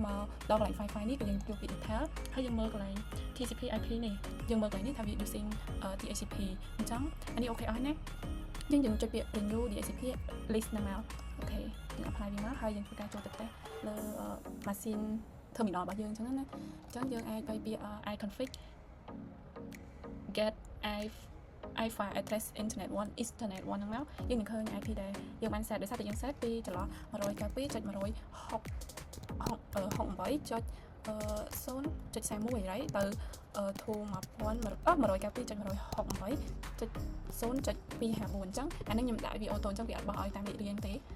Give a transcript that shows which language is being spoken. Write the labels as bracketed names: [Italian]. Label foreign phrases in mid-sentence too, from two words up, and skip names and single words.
[Khmer] មកដល់កន្លែង Wi-Fi នេះក៏យើងយកពី detail ហើយយើងមើលកន្លែង [English] TCP IP [Khmer] នេះយើងមើលកន្លែងនេះថាវា [English] using DHCP [Khmer] អញ្ចឹងអានេះអូខេអស់ណាយើងចុចពាក្យ [English] renew DHCP list [Khmer] ហ្នឹងមកអូខេយើង apply វាមកហើយយើងធ្វើការចូលទៅtest លើ [English] machine terminal [Khmer] របស់យើងអញ្ចឹងណាអញ្ចឹងយើងអាចទៅពាក្យ [English] iconfig get i-file address internet 1 [Khmer] ហ្នឹងមកយើងនឹងឃើញ IP ដែលយើងបាន set ដោយសារតែយើង set ពីចន្លោះ 192.168.0.41 right ទៅ 192.168.0.254 អញ្ចឹងអានេះខ្ញុំដាក់វាអូតូអញ្ចឹងវាអត់បោះឲ្យតាមលេខរៀងទេ